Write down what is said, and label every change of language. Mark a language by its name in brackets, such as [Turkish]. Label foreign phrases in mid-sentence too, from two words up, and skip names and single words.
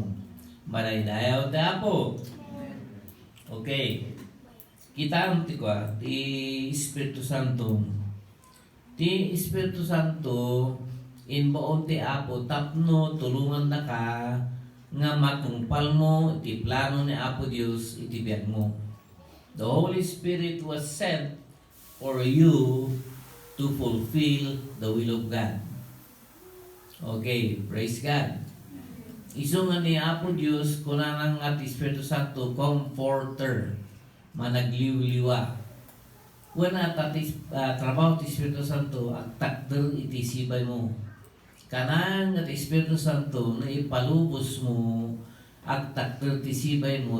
[Iloko] Maray dayaw tapo. Okay. Kita ang ti kwa ti Espiritu Santo. Ti Espiritu Santo inbaon ti Apo tapno tulungan na ka nga matungpal mo iti plano ni Apo Dios iti biag mo. [English] The Holy Spirit was sent for you to fulfill the will of God. Okay, praise God. [Iloko] Iso nga ni Apo Dios kunanang at Espiritu Santo comforter, managliw-liwa. Wala tatis trabaho ti Espiritu Santo ang takder iti sibay mo. Kanang at Espiritu Santo na ipalubos mo ang takder ti sibay mo.